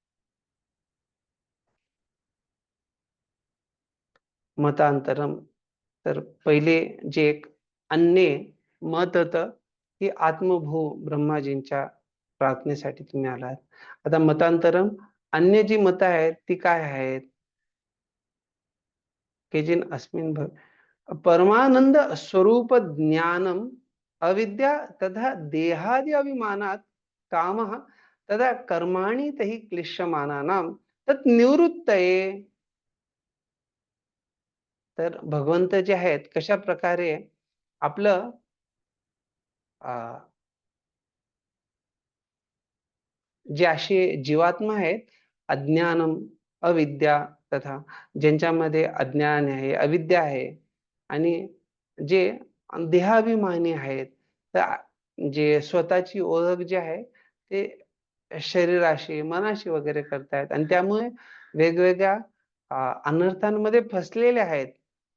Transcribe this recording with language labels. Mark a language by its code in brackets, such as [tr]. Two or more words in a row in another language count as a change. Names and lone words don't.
[mr] मतांतरम तर पहिले जे एक अन्य मत होतं की आत्मभू ब्रह्माजींच्या प्रार्थनेसाठी तुम्ही आलात. आता मतांतरम अन्य जी मतं आहेत ती काय आहेत. [sa] केजिन अस्मिन परमानंद स्वरूप ज्ञानम अविद्या तथा देहादि अभिमानात कामः तथा कर्माणि तहि क्लिश्यमानानां तत् निवृत्तये. [mr] तर भगवंत जे आहेत कशा प्रकारे आपलं जे असे जीवात्मा आहेत [sa] अज्ञानम अविद्या तथा [mr] ज्यांच्यामध्ये अज्ञान आहे अविद्या आहे आणि जे देहाभिमानी आहेत तर जे स्वतःची ओळख जे आहे ते शरीराशी मनाशी वगैरे करतायत आणि त्यामुळे वेगवेगळ्या अनर्थांमध्ये फसलेले आहेत.